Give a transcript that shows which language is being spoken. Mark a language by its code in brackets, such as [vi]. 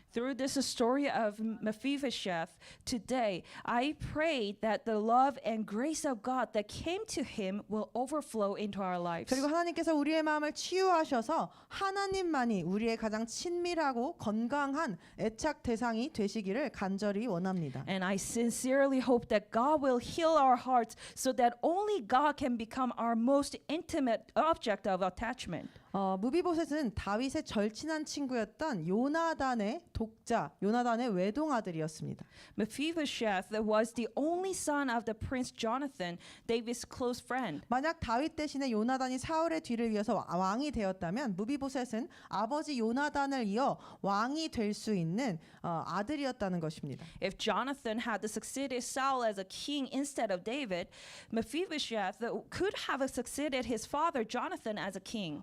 [en] Through this story of Mephibosheth today, I pray that the love and grace of God that came to him will overflow into our lives. [ko] 그리고 하나님께서 우리의 마음을 치유하셔서 하나님만이 우리의 가장 친밀하고 건강한 애착 대상이 되시기를 간절히 원합니다. [en] And I sincerely hope that God will heal our hearts so that only God can become our most intimate object of attachment. [ko] 무비보셋은 다윗의 절친한 친구였던 요나단의 외동아들이었습니다. [en] Mephibosheth was the only son of the prince Jonathan, David's close friend. [ko] 만약 다윗 대신에 요나단이 사울의 뒤를 이어서 왕이 되었다면 무비보셋은 아버지 요나단을 이어 왕이 될 수 있는 아들이었다는 것입니다. [en] If Jonathan had succeeded Saul as a king instead of David, Mephibosheth could have succeeded his father Jonathan as a king.